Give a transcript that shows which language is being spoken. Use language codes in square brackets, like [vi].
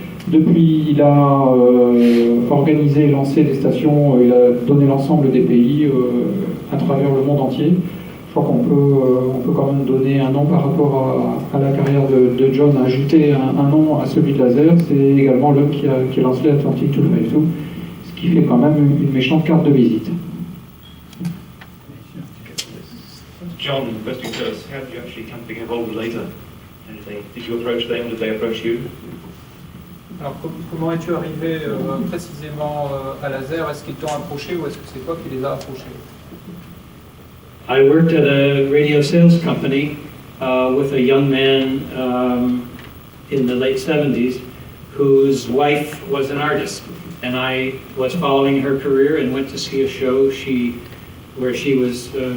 [fr] Depuis, il a organisé et lancé des stations, il a donné l'ensemble des pays à travers le monde entier. Je crois qu'on peut quand même donner un nom par rapport à la carrière de John, ajouter un nom à celui de Laser. C'est également l'homme qui a lancé l'Atlantic 252, ce qui fait quand même une méchante carte de visite. [en] John, first thing first, how did you actually come to get involved with Laser? Did you approach them or did they approach you? [fr] Alors, comment es-tu arrivé précisément à Laser? Est-ce qu'ils t'ont approché ou est-ce que c'est toi qui les as approchés? [en] I worked at a radio sales company with a young man in the late 70s whose wife was an artist, and I was following her career and went to see a show where she was